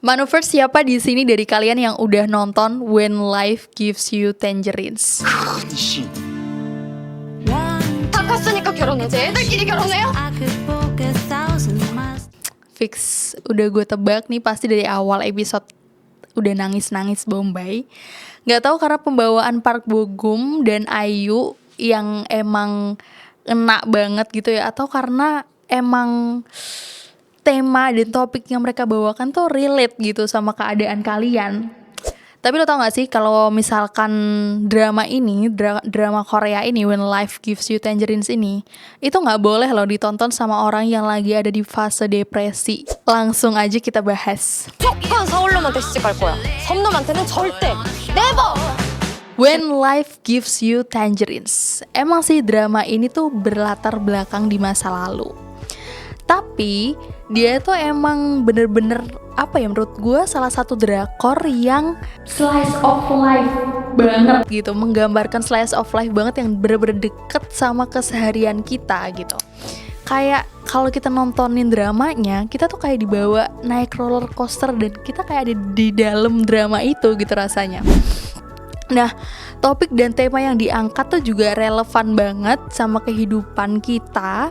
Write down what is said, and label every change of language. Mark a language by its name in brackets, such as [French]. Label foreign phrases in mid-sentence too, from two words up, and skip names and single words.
[Indonesian] Manuver, siapa di sini dari kalian yang udah nonton When Life Gives You Tangerines? [Korean] 탔으니까 결혼하지. 애들끼리 결혼해요? [Indonesian] Fix, udah gue tebak nih pasti dari awal episode udah nangis-nangis Bombay. Gak tahu karena pembawaan Park Bo Gum dan IU yang emang enak banget gitu ya, atau karena emang tema dan topik yang mereka bawakan tuh relate gitu sama keadaan kalian. Tapi lo tau gak sih kalau misalkan drama ini, drama Korea ini, When Life Gives You Tangerines ini, itu gak boleh loh ditonton sama orang yang lagi ada di fase depresi. Langsung aja kita bahas. [Korean] 무조건 서울놈한테 시집갈 거야. 섬놈한테는 절대. [English] Never. [Indonesian] When Life Gives You Tangerines. Emang sih drama ini tuh berlatar belakang di masa lalu. Tapi dia tuh emang bener-bener apa ya, menurut gue salah satu drakor yang [English] slice of life [Indonesian] banget gitu, menggambarkan [English] slice of life [Indonesian] banget yang bener-bener deket sama keseharian kita gitu. Kayak kalau kita nontonin dramanya, kita tuh kayak dibawa naik [English] roller coaster [Indonesian] dan kita kayak ada di dalam drama itu gitu rasanya. Nah, topik dan tema yang diangkat tuh juga relevan banget sama kehidupan kita.